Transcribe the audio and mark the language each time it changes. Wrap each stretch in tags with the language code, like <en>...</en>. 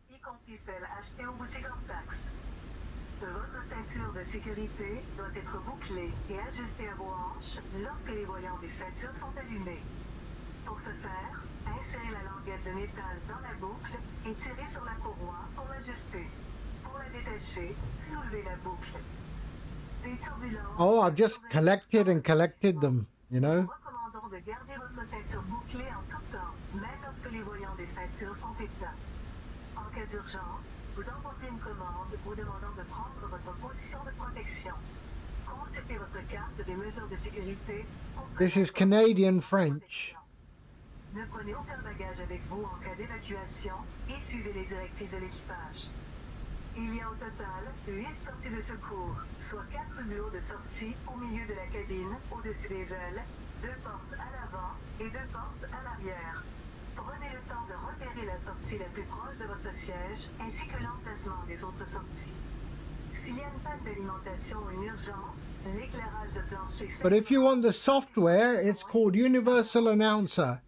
<fr>Y compris celles achetées aux boutiques hors taxe. Votre ceinture de sécurité doit être bouclée et ajustée à vos hanches lorsque les voyants des ceintures sont allumés. Pour ce faire, insérez la languette de métal dans la boucle et tirez sur la courroie pour l'ajuster. Pour la détacher, soulevez la boucle. Des turbulences.</fr> <en>Oh, I've just collected them, you know.</en> <fr>Nous recommandons de garder votre ceinture bouclée en tout temps, même lorsque les voyants des ceintures sont éteints. En cas d'urgence, vous envoyez une commande vous demandant de prendre votre position de protection. Consultez votre carte des mesures de sécurité.</fr> <en>This is Canadian French.</en> <fr>Ne prenez aucun bagage avec vous en cas d'évacuation et suivez les directives de l'équipage. Il y a au total 8 sorties de secours, soit 4 hublots de sortie au milieu de la cabine, au-dessus des ailes, 2 portes à l'avant et 2 portes à l'arrière. Prenez le temps de repérer la sortie la plus proche de votre siège ainsi que l'emplacement des autres sorties. S'il y a une panne d'alimentation ou une urgence, l'éclairage de plancher...</fr> <en>But if you want the software, it's called Universal Announcer.</en>